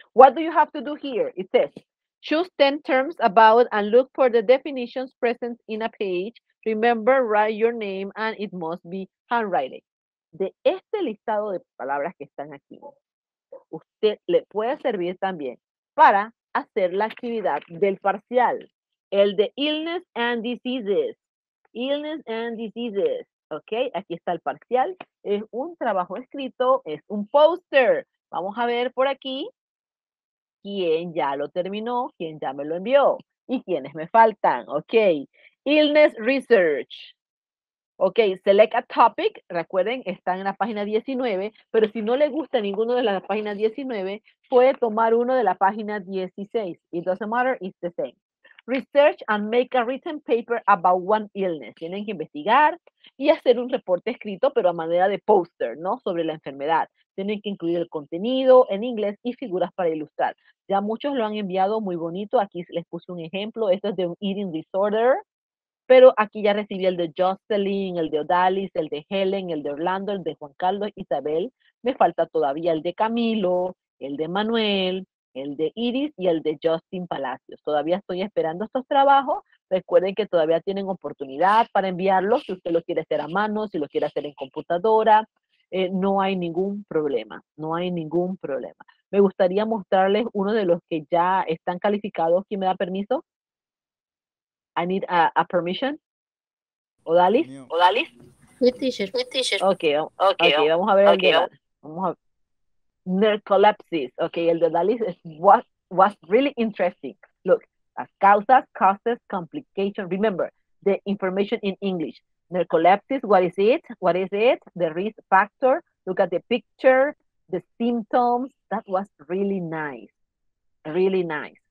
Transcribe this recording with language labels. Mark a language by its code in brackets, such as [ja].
[en] What do you have to do here? It says, choose 10 terms about and look for the definitions present in a page. Remember, write your name and it must be handwriting. [es] De este listado de palabras que están aquí, usted le puede servir también para hacer la actividad del parcial, el de illness and diseases. [en] Illness and diseases. [es] Ok, aquí está el parcial. Es un trabajo escrito, es un póster. Vamos a ver por aquí quién ya lo terminó, quién ya me lo envió y quiénes me faltan. Ok, illness research. Ok, [en] select a topic, [es] recuerden, está en la página 19, pero si no le gusta ninguno de las páginas 19, puede tomar uno de la página 16. [en] It doesn't matter, it's the same. Research and make a written paper about one illness. [es] Tienen que investigar y hacer un reporte escrito, pero a manera de póster, ¿no? Sobre la enfermedad. Tienen que incluir el contenido en inglés y figuras para ilustrar. Ya muchos lo han enviado muy bonito. Aquí les puse un ejemplo. Esto es de un eating disorder. Pero aquí ya recibí el de Jocelyn, el de Odalis, el de Helen, el de Orlando, el de Juan Carlos, Isabel. Me falta todavía el de Camilo, el de Manuel, el de Iris y el de Justin Palacios. Todavía estoy esperando estos trabajos. Recuerden que todavía tienen oportunidad para enviarlos si usted lo quiere hacer a mano, si lo quiere hacer en computadora. No hay ningún problema, no hay ningún problema. Me gustaría mostrarles uno de los que ya están calificados. ¿Quién me da permiso? [en] I need a permission. [es] Odalis? Odalis? [en] With teacher. [es] Okay, vamos a ver el de Odalis. Vamos a narcolepsis. [en] Okay, [es] el de [en] Odalis is was really interesting. Look, [es] las causas, [en] causes, complications. Remember, the information in English. Narcolepsis, what is it? What is it? The risk factor. Look at the picture, the symptoms. That was really nice. Really nice.